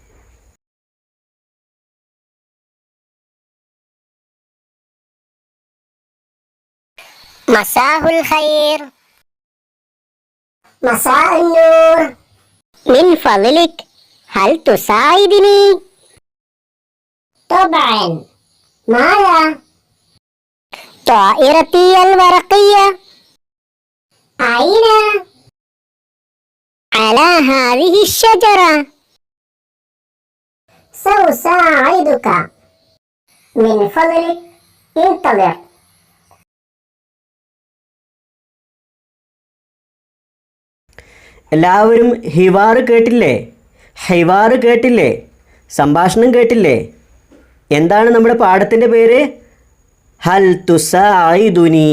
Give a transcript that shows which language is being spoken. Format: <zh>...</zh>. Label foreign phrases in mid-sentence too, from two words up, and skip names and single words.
<ar>مساء الخير. مساء النور. من فضلك هل تساعدني? طبعا. ماذا؟ طائرتي الورقية. أين؟ على هذه الشجرة. سأساعدك. من فضلك انتظر.</ar> <ml>എല്ലാവരും ഹിവാറ് കേട്ടില്ലേ? സംഭാഷണം കേട്ടില്ലേ? എന്താണ് നമ്മുടെ പാഠത്തിൻ്റെ പേര്?</ml> <ar>هل تساعدني.</ar>